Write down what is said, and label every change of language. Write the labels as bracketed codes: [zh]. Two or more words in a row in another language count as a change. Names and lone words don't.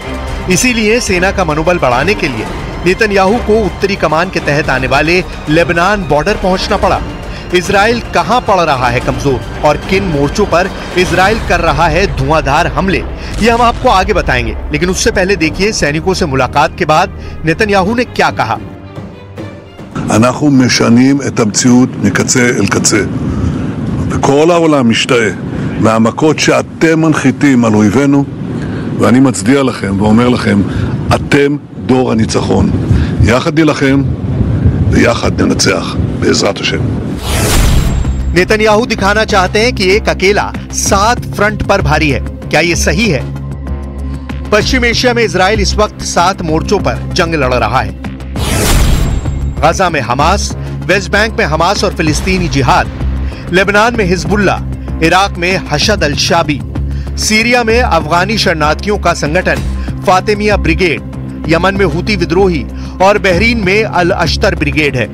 [hi] इसीलिए सेना का मनोबल बढ़ाने के लिए नेतन्याहू को उत्तरी कमान के तहत आने वाले लेबनान बॉर्डर पहुंचना पड़ा। इजराइल कहां पड़ रहा है कमजोर और किन मोर्चों पर इजराइल कर रहा है धुआंधार हमले, ये हम आपको आगे बताएंगे। लेकिन उससे पहले देखिए सैनिकों से मुलाकात के बाद नेतन्याहू ने क्या कहा। [he] אנחנו משנים את המציאות מקצה אל קצה. וכל העולם משתאה מהמכות שאתם מנחיתים על אויבינו, ואני מצדיע לכם ואומר לכם, אתם דור הניצחון. יחד נילחם ויחד ננצח בעזרת השם. [hi] नेतन्याहू दिखाना चाहते हैं कि एक अकेला 7 फ्रंट पर भारी है। क्या ये सही है? पश्चिम एशिया में इजराइल इस वक्त 7 मोर्चों पर जंग लड़ रहा है। गाजा में हमास, वेस्ट बैंक में हमास और फिलिस्तीनी जिहाद, लेबनान में हिजबुल्ला, इराक में हशद अल शाबी, सीरिया में अफगानी शरणार्थियों का संगठन फातिमिया ब्रिगेड, यमन में हुती विद्रोही और बहरीन में अल अश्तर ब्रिगेड है।